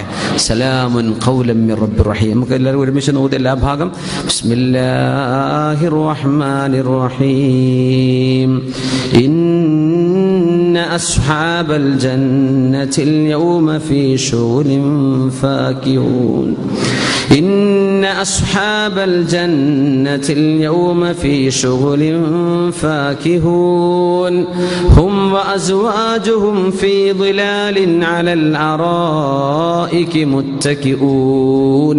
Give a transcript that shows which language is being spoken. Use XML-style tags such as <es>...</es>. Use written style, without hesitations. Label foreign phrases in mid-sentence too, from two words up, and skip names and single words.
<ar>سلام قولا من رب رحيم.</ar> <ml>നമുക്ക് എല്ലാവരും ഒരുമിച്ച് നോക്കി എല്ലാ ഭാഗം.</ml> <ar>بسم الله الرحمن الرحيم. إن أصحاب الجنة اليوم في شغل فاكهون. إن أصحاب الجنة اليوم في شغل فاكهون. هم وأزواجهم في ظلال على الأرائك متكئون.</ar>